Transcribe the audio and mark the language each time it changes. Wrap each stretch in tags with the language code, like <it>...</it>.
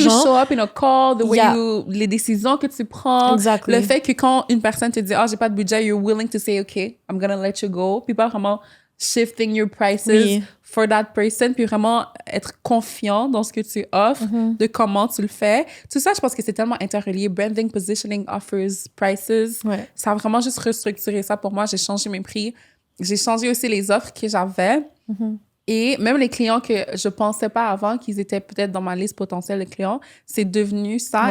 <en>And the way you show up in a call, the way</en> <fr>les décisions que tu prends, le fait que quand une personne te dit j'ai pas de budget,</fr> <en>you're willing to say okay, I'm gonna let you go,</en> <fr>puis pas vraiment</fr> <en>shifting your prices for that person,</en> <fr>puis vraiment être confiant dans ce que tu offres, de comment tu le fais. Tout ça, je pense que c'est tellement interrelié.</fr> <en>Branding, positioning, offers, prices.</en> <fr>Ça a vraiment juste restructuré ça pour moi. J'ai changé mes prix. J'ai changé aussi les offres que j'avais. Et même les clients que je pensais pas avant qu'ils étaient peut-être dans ma liste potentielle de clients, c'est devenu ça.</fr>